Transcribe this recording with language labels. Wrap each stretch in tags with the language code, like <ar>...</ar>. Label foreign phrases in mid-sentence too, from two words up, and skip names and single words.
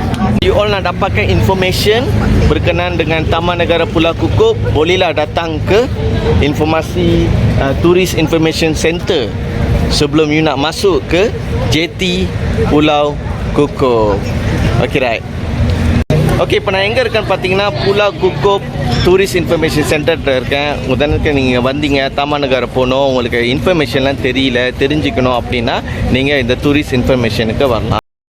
<en>You all</en> <ms>nak dapatkan information berkenaan dengan Taman Negara Pulau Kukup, bolehlah datang ke informasi Tourist Information Center sebelum you nak masuk ke JT Pulau Kukup.</ms> <en>Okay, right.</en> <ta>ஓகே, இப்போ நான் எங்கே இருக்கேன்னு பார்த்தீங்கன்னா புலாவ் குக்கோப் டூரிஸ்ட் இன்ஃபர்மேஷன் சென்டரில் இருக்கேன். உதாரணத்துக்கு நீங்கள் வந்தீங்க, தாமான் நகர் போகணும், உங்களுக்கு இன்ஃபர்மேஷன்லாம் தெரிஞ்சுக்கணும் அப்படின்னா நீங்கள் இந்த</ta> <en>tourist information</en> <ta>வரலாம்.</ta>